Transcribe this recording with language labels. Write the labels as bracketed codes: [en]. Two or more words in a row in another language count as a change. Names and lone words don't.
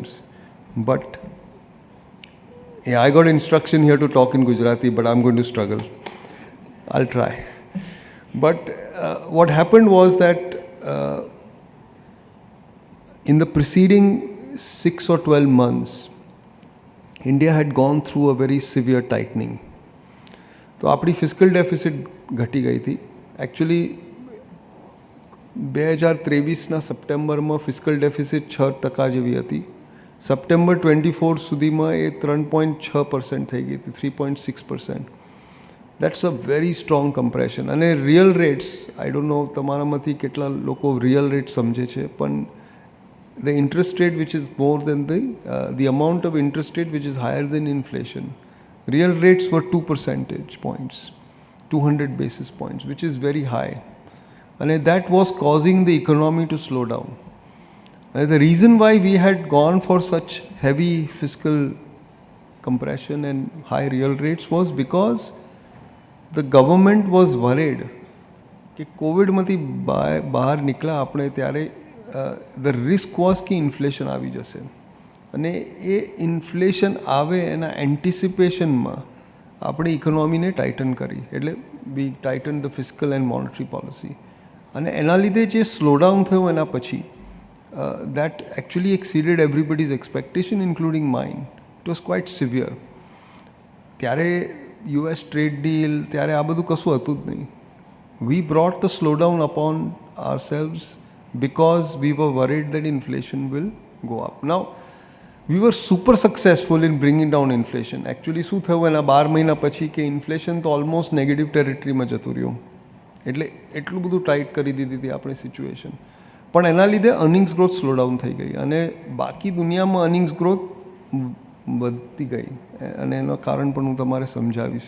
[en] But yeah, I got instruction here to talk in Gujarati, but I'm going to struggle. I'll try. But what happened was that in the preceding 6 or 12 months, India had gone through a very severe tightening. [gu] तो આપણી ફિસ્કલ ડેફિસિટ ઘટી ગઈ હતી. એકચ્યુઅલી 2023ના સપ્ટેમ્બરમાં ફિસ્કલ ડેફિસિટ 6% જેવી હતી. સપ્ટેમ્બર 24 સુધીમાં એ 3.6% થઈ ગઈ હતી, 3.6%. [en] That's a very strong compression. અને real rates, I don't know [gu] તમારામાંથી કેટલા લોકો રિયલ રેટ સમજે છે, પણ [en] the interest rate which is more than the amount of interest rate which is higher than inflation. Real rates were 2 percentage points, 200 basis points, which is very high. And that was causing the economy to slow down. And the reason why we had gone for such heavy fiscal compression and high real rates was because the government was worried [gu] કે કોવિડ માંથી બહાર નીકળ્યા આપણે ત્યારે [en] the risk was [gu] કે ઇન્ફ્લેશન આવી જશે, અને એ ઇન્ફ્લેશન આવે એના એન્ટિસિપેશનમાં આપણે ઇકોનોમીને ટાઇટન કરી, એટલે [en] we tighten the fiscal and monetary policy. [gu] અને એના લીધે જે સ્લોડાઉન થયું એના પછી [en] that actually exceeded everybody's expectation including mine. It was quite severe. [gu] ત્યારે યુએસ ટ્રેડ ડીલ, ત્યારે આ બધું કશું હતું જ નહીં. [en] We brought the slowdown upon ourselves because we were worried that inflation will go up. Now, we were super successful in bringing down inflation. Actually, [gu] શું થયું એના 12 મહિના પછી કે ઇન્ફ્લેશન તો ઓલમોસ્ટ નેગેટિવ ટેરિટરીમાં જતું રહ્યું. એટલે એટલું બધું ટાઈટ કરી દીધી હતી આપણી સિચ્યુએશન. પણ એના લીધે અર્નિંગ્સ ગ્રોથ સ્લો ડાઉન થઈ ગઈ, અને બાકી દુનિયામાં અર્નિંગ્સ ગ્રોથ વધતી ગઈ, અને એનું કારણ પણ હું તમારે સમજાવીશ.